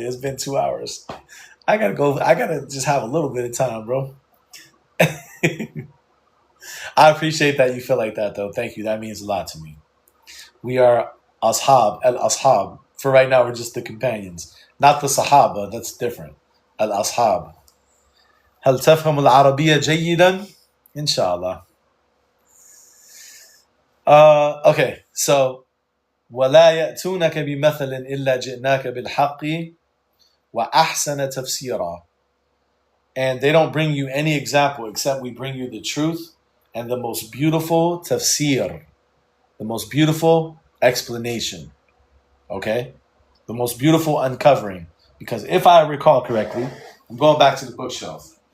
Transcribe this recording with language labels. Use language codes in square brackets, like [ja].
[en] It's been 2 hours. I gotta go. I gotta just have a little bit of time, bro. I appreciate that you feel like that, though. Thank you. That means a lot to me. We are al-ashab. For right now, we're just the companions. Not the sahaba. That's different. Al-ashab. [ar] هل تفهم العربية جيدا؟ Inshallah. [en] Okay, so [ar] ولا يأتونك بمثل إلا جئناك بالحق وأحسن تفسيرا. [en] And they don't bring you any example except we bring you the truth and the most beautiful tafsir, the most beautiful explanation. Okay? The most beautiful uncovering. Because if I recall correctly, I'm going back to the bookshelf.